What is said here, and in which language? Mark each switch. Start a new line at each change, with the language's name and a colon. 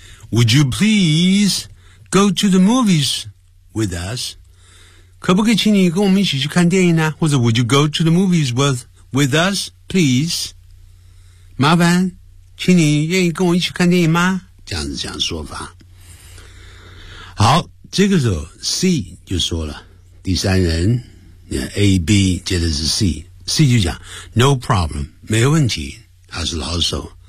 English: Would you please go to the movies with us？
Chinese: 可不可以请你跟我们一起去看电影呢？或者
English: Would you go to the movies with us please？
Chinese: 麻烦，请你愿意跟我一起看电影吗？这样子这样说法。好，这个时候 C 就说了，第三人。 A, B, 接着是 C。C 就讲 ,
English: No problem,
Chinese: 没问题。他是老手。